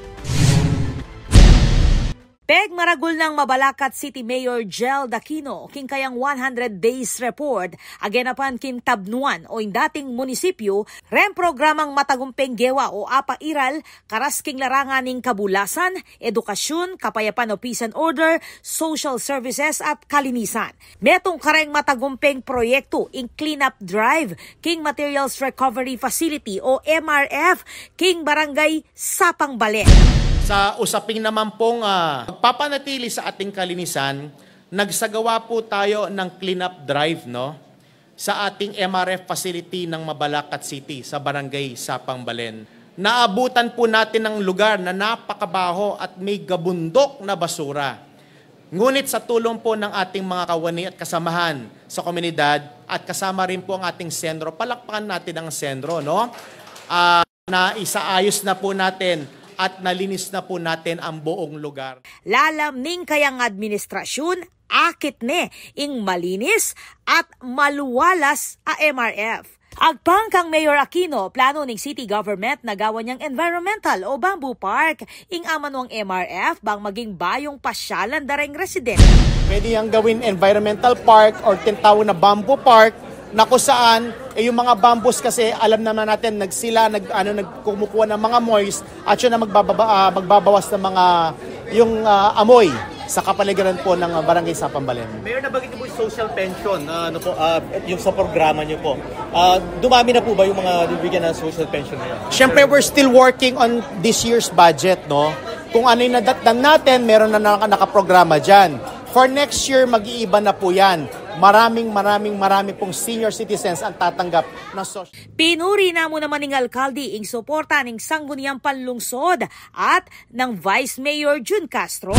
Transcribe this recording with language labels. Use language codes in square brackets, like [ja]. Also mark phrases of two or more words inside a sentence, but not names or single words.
[pam] Pegmaragul ng Mabalacat City Mayor Jeld Aquino king kayang 100 days report agenapan kin Tabnuan o dating munisipyo programang matagumpeng gewa o apairal karas king larangan ning kabulasan, edukasyon, kapayapan o [en] peace and order, social services [pam] at kalinisan. Metong kareng matagumpeng proyekto ing [en] cleanup drive [pam] king [en] materials recovery facility [pam] o MRF king barangay Sapang Balen. [tl] Sa usaping naman pong pagpapanatili sa ating kalinisan, nagsagawa po tayo ng [en] cleanup drive [tl] sa ating MRF facility ng Mabalacat City sa barangay Sapang Balen. Naabutan po natin ng lugar na napakabaho at may gabundok na basura. Ngunit sa tulong po ng ating mga kawani at kasamahan sa komunidad at kasama rin po ang ating sendro, palakpakan natin ang sendro, na isaayos na po natin at nalinis na po natin ang buong lugar. [pam] Lalam ning kayang administrasyon, akit ne ing malinis at maluwalas a MRF. Agpang kang Mayor Aquino, plano ning [en] city government [pam] na gawa niyang environmental o [en] bamboo park [pam] ing amanong MRF bang maging bayong pasyalan dareng residente. [tl] Pwede yang gawin [en] environmental park [tl] or tinatawag na [en] bamboo park [tl] na kung saan yung mga bambus kasi alam naman natin nagkumukuha ng mga moist at yun na magbabawas ng mga yung amoy sa kapaligiran po ng barangay Sapang Balen. Mayor, nabagit niyo po yung [en] social pension, [tl] yung sa programa niyo po. Dumami na po ba yung mga bibigyan ng [en] social pension [tl] na yun? Siyempre, [en] we're still working on this year's budget, [tl] Kung ano yung nadatnan natin, meron na nakaprograma dyan. [en] For next year, [tl] mag-iiba na po yan. Marami pong [en] senior citizens [tl] ang tatanggap ng social. [pam] Pinuri na mo naman ng alkalde ing suporta ng sangguniang panlungsod at ng Vice Mayor Jun Castro.